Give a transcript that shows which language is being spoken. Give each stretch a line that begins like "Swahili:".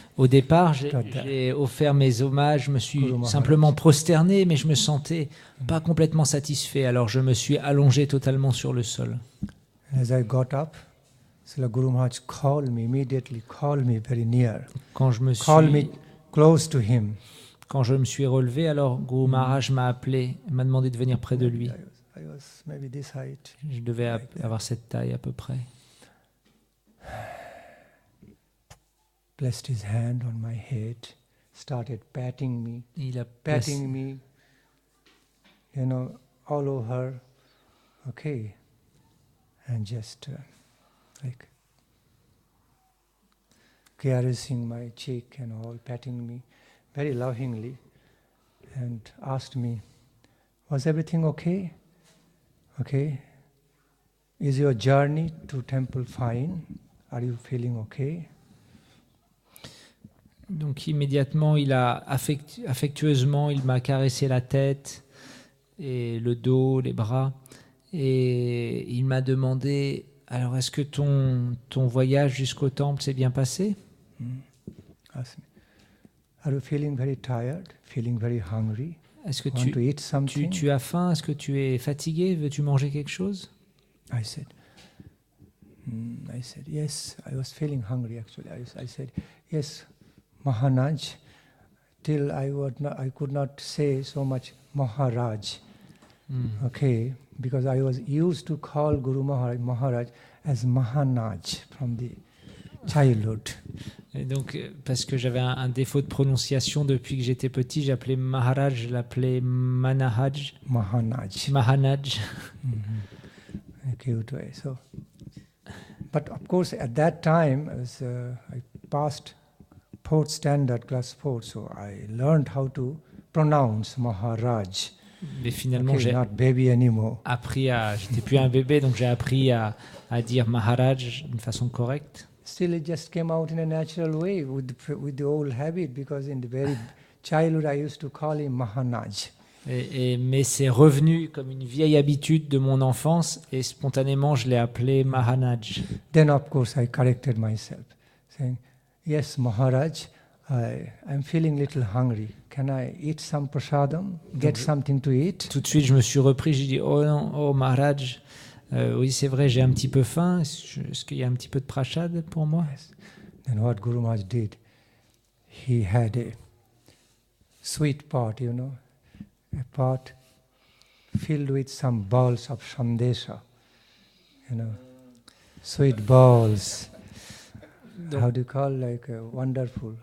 French: Au départ, j'ai offert mes hommages, je me suis simplement prosterné, mais je me sentais pas complètement satisfait, alors je me suis allongé totalement sur le sol.
English: As I got up, Srila Guru Maharaj immediately called me very near. Called me close to him.
French: Quand je me suis relevé, alors Guru Maharaj m'a appelé, m'a demandé de venir près de lui.
English: I was maybe this height.
French: Je devais avoir cette taille à peu près.
English: Placed his hand on my head, started patting me.
French: Il a
English: patting me, all over, and just like caressing my cheek and all, patting me very lovingly, and asked me, was everything okay? Is your journey to temple fine? Are you feeling okay?
French: Donc immédiatement, il a affectueusement, il m'a caressé la tête et le dos, les bras, et il m'a demandé, alors est-ce que ton voyage jusqu'au temple s'est bien passé?
English: Are you feeling very tired, feeling very hungry?
French: Est-ce que
English: Want to eat something?
French: tu as faim? Est-ce que tu es fatigué? Veux-tu manger quelque chose?
English: I said, yes, I was feeling hungry actually. I said, yes, Maharaj. Till I could not say so much Maharaj. Okay, because I was used to call Guru Maharaj as Mahanaj from the childhood.
French: Et donc, parce que j'avais un défaut de prononciation depuis que j'étais petit, j'appelais Maharaj, je l'appelais Mahanaj.
English: Mahanaj. Cute way. So, but of course, at that time, as I passed 4th standard, class 4, so I learned how to pronounce Maharaj.
French: Mais finalement,
English: Okay, not baby anymore.
French: J'étais plus un bébé, donc j'ai appris à dire Maharaj d'une façon correcte.
English: Still, it just came out in a natural way with the old habit, because in the very childhood I used to call him Mahanaj.
French: Mais c'est revenu comme une vieille habitude de mon enfance, et spontanément je l'ai appelé Mahanaj.
English: Then of course I corrected myself, saying, yes, Maharaj, I'm feeling a little hungry. Can I eat some prasadam? Get something to eat?
French: Tout de suite, je me suis repris, j'ai dit, oh non, oh Maharaj, oui c'est vrai, j'ai un petit peu faim, est-ce qu'il y a un petit peu de prasad pour moi?
English: Yes. Then what Guru Maharaj did, he had a sweet pot, a pot filled with some balls of sandesha, sweet balls. How do you call, like wonderful?